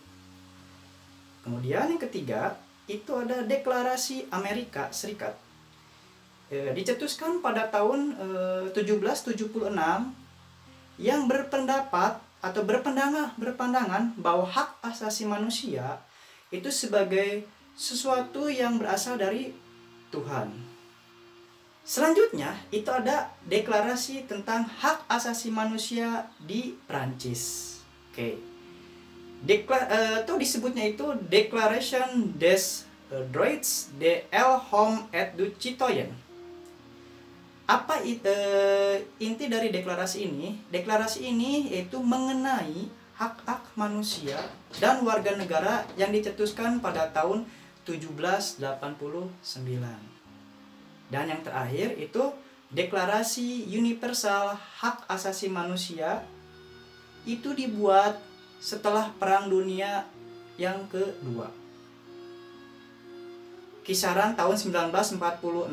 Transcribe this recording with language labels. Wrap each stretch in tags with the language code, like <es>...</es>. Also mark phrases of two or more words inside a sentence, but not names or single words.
<id>Kemudian yang ketiga itu ada Deklarasi Amerika Serikat, dicetuskan pada tahun 1776, yang berpendapat atau berpandangan bahwa hak asasi manusia itu sebagai sesuatu yang berasal dari Tuhan. Selanjutnya itu ada deklarasi tentang hak asasi manusia di Prancis. Oke. Itu disebutnya itu Declaration des Droits de l'Homme et du Citoyen. Apa inti dari deklarasi ini? Deklarasi ini yaitu mengenai hak-hak manusia dan warga negara yang dicetuskan pada tahun 1789. Dan yang terakhir itu Deklarasi Universal Hak Asasi Manusia, itu dibuat setelah Perang Dunia yang kedua, kisaran tahun 1946.</id>